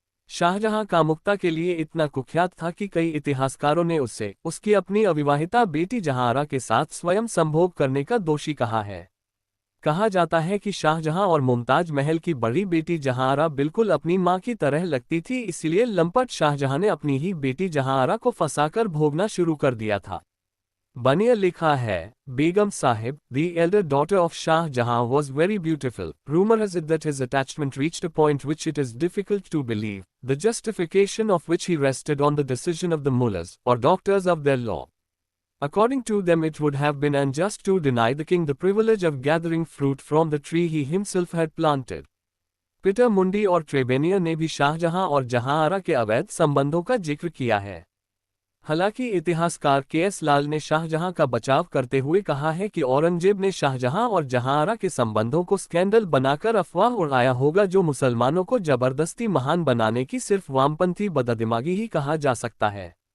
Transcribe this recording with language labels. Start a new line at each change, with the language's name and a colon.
Hindi: शाहजहां कामुकता के लिए इतना कुख्यात था कि कई इतिहासकारों ने उसे उसकी अपनी अविवाहिता बेटी जहांआरा के साथ स्वयं संभोग करने का दोषी कहा है। कहा जाता है कि शाहजहां और मुमताज महल की बड़ी बेटी जहांआरा बिल्कुल अपनी मां की तरह लगती थी, इसलिए लंपट शाहजहां ने अपनी ही बेटी जहांआरा को फंसाकर भोगना शुरू कर दिया था। बनिया लिखा है, बेगम Sahib,
English: the elder daughter of Shah Jahan, was very beautiful. Rumor has it that his attachment reached a point which it is difficult to believe, the justification of which he rested on the decision of the mullahs, or doctors of their law. According to them, it would have been unjust to deny the king the privilege of gathering fruit from the tree he himself had planted.
Hindi: Peter मुंडी और ट्रेबेनियर ने भी शाहजहां और जहांआरा के अवैध संबंधों का जिक्र किया है। हालांकि इतिहासकार के.एस. लाल ने शाहजहां का बचाव करते हुए कहा है कि औरंगजेब ने शाहजहां और जहांआरा के संबंधों को स्कैंडल बनाकर अफवाह उड़ाया होगा, जो मुसलमानों को जबरदस्ती महान बनाने की सिर्फ वामपंथी बददिमागी ही कहा जा सकता है।